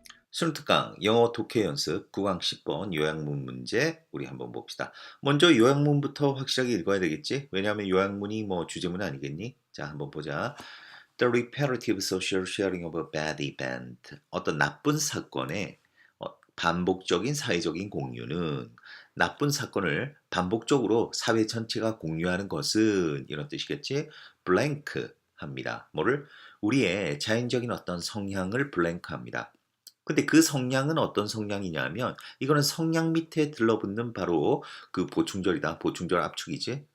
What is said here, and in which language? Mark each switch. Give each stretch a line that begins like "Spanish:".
Korean: 순특강 영어 독해 연습 9강 10번 요약문 문제 우리 한번 봅시다. 먼저 요약문부터 확실하게 읽어야 되겠지? 왜냐하면 요약문이 뭐 주제문 아니겠니? 자, 한번 보자.
English: The repetitive social sharing of a bad event.
Korean: 어떤 나쁜 사건의 반복적인 사회적인 공유는 나쁜 사건을 반복적으로 사회 전체가 공유하는 것은 이런 뜻이겠지? blank 합니다. 뭐를? 우리의 자연적인 어떤 성향을 blank 합니다. 근데 그 성향은 어떤 성향이냐면 이거는 성향 밑에 들러붙는 바로 그 보충절이다. 보충절 압축이지.